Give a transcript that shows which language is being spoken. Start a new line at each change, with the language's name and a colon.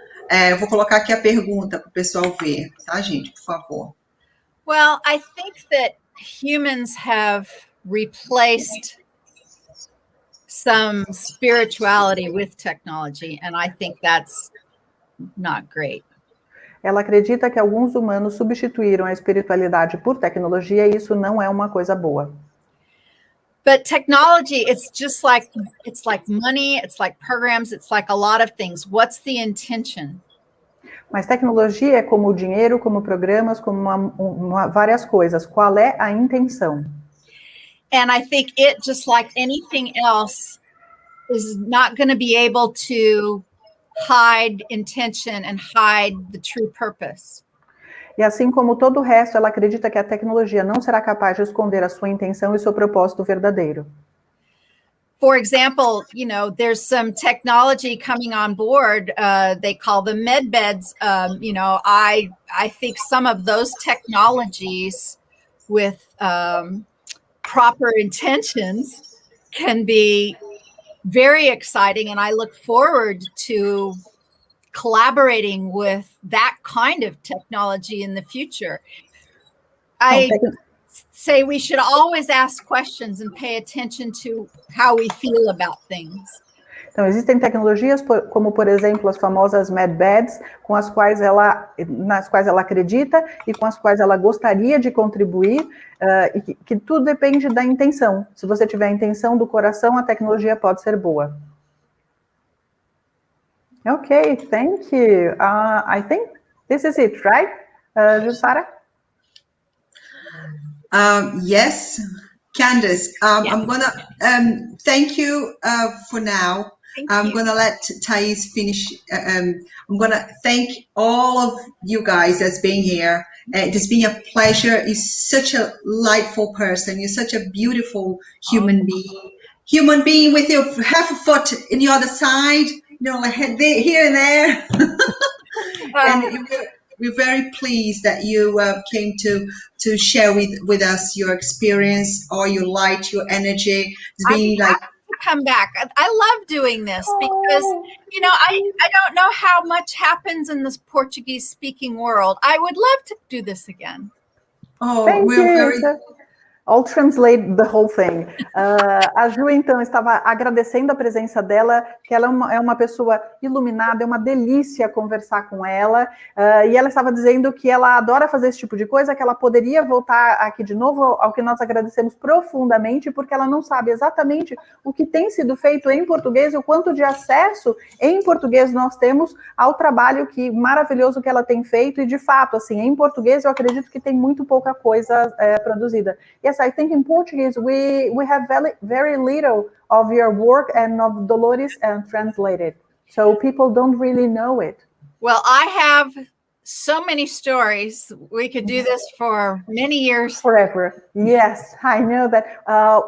Portuguese: Eu vou colocar aqui a pergunta para o pessoal ver, tá, gente? Por favor.
English: Well, I think that humans have replaced some spirituality with technology, and I think that's not great.
Portuguese: Ela acredita que alguns humanos substituíram a espiritualidade por tecnologia e isso não é uma coisa boa.
English: But technology, it's like money, it's like programs, it's like a lot of things. What's the intention?
Portuguese: Mas tecnologia é como o dinheiro, como programas, como várias coisas. Qual é a intenção?
English: And I think it, just like anything else, is not going to be able to hide intention and hide the true purpose.
Portuguese: E assim como todo o resto, ela acredita que a tecnologia não será capaz de esconder a sua intenção e seu propósito verdadeiro.
English: For example, there's some technology coming on board. They call them med beds. I think some of those technologies with proper intentions can be very exciting, and I look forward to collaborating with that kind of technology in the future. I say we should always ask questions and pay attention to how we feel about things.
Portuguese: Então, existem tecnologias como, por exemplo, as famosas med beds, nas quais ela acredita e com as quais ela gostaria de contribuir, e que tudo depende da intenção. Se você tiver a intenção do coração, a tecnologia pode ser boa.
English: Okay, thank you. I think this is it, right, Jussara? Yes, Candace, I'm gonna thank you for now. I'm gonna let Thais finish. I'm gonna thank all of you guys that's been here. It's been a pleasure. You're such a delightful person. You're such a beautiful human being with your half a foot in the other side, like here and there. And we're very pleased that you came to share with us your experience, all your light, your energy. It's been like come back. I love doing this because I don't know how much happens in this Portuguese speaking world. I would love to do this again. Thank you. I'll translate the whole thing.
Portuguese: A Ju, então, estava agradecendo a presença dela, que ela é uma pessoa iluminada, é uma delícia conversar com ela, e ela estava dizendo que ela adora fazer esse tipo de coisa, que ela poderia voltar aqui de novo, ao que nós agradecemos profundamente, porque ela não sabe exatamente o que tem sido feito em português e o quanto de acesso em português nós temos ao trabalho maravilhoso que ela tem feito, e de fato, assim, em português eu acredito que tem muito pouca coisa produzida.
English: Yes, I think in Portuguese we have very little of your work and of Dolores translated, so people don't really know it. Well, I have so many stories. We could do this for many years. Forever. Yes, I know that.